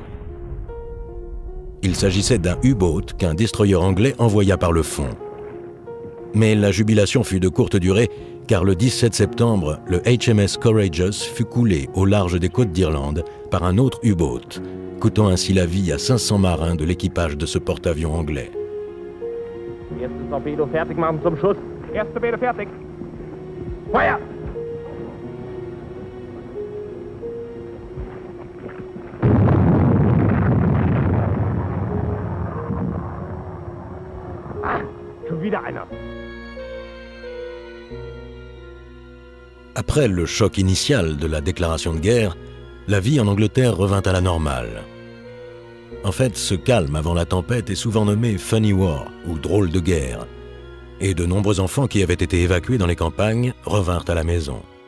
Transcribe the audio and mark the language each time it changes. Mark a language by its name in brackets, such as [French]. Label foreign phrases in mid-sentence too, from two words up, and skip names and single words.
[French] Il s'agissait d'un U-boat qu'un destroyer anglais envoya par le fond. Mais la jubilation fut de courte durée, car le 17 septembre, le HMS Courageous fut coulé au large des côtes d'Irlande par un autre U-boat, coûtant ainsi la vie à 500 marins de l'équipage de ce porte-avions anglais. [German] Erstes Torpedo fertig machen zum Schuss. Erste Torpedo fertig. Feuer! Ah, schon wieder einer. [French] Après le choc initial de la déclaration de guerre, la vie en Angleterre revint à la normale. En fait, ce calme avant la tempête est souvent nommé « [English] funny war [French] » ou « drôle de guerre », et de nombreux enfants qui avaient été évacués dans les campagnes revinrent à la maison.